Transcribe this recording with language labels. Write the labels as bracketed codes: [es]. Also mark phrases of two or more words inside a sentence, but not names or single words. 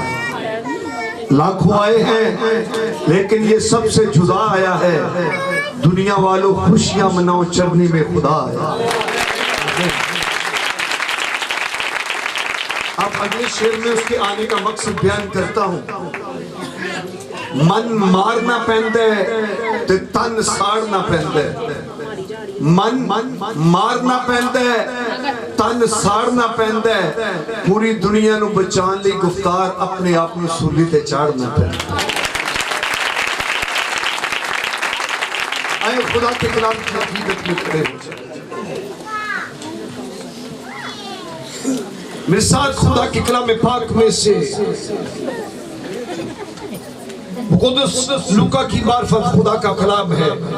[ur] لاکھوں آئے ہیں لیکن یہ سب سے جدا آیا ہے. دنیا والوں خوشیاں مناؤ چرنی میں خدا آیا. اب اگلے شعر میں اس کے آنے کا مقصد بیان کرتا ہوں. [pa] من مارنا پہندے تے تن ساڑنا پہندے. من مارنا پہندے تن ساڑنا پہندے. پوری دنیا نو بچان لی گفتار اپنے آپ نو سولی تے چاڑنا پہندے. [ur] آئے خدا کے کلام کی عقیدت میں کھڑے ہو جائے. میرے ساتھ خدا کے کلام پاک میں سے قدس لوکا کی معرفت خدا کا کلام ہے.